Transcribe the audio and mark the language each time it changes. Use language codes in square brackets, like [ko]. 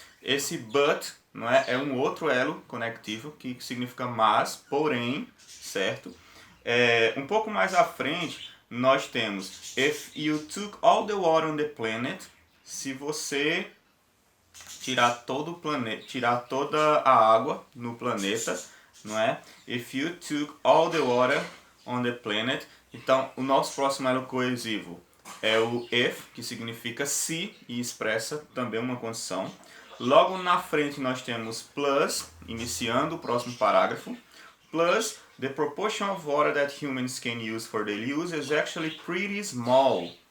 [pt] Esse but, não é um outro elo conectivo que significa mas, porém, certo? Um pouco mais à frente, nós temos [en] if you took all the water on the planet, [pt] se você tirar todo o planeta, tirar toda a água no planeta, não é? [en] If you took all the water on the planet. [pt] Então, o nosso próximo elo coesivo é o if, que significa se e expressa também uma condição. Logo na frente nós temos plus, iniciando o próximo parágrafo. [en] Plus, the proportion of water that humans can use for daily use is actually pretty small.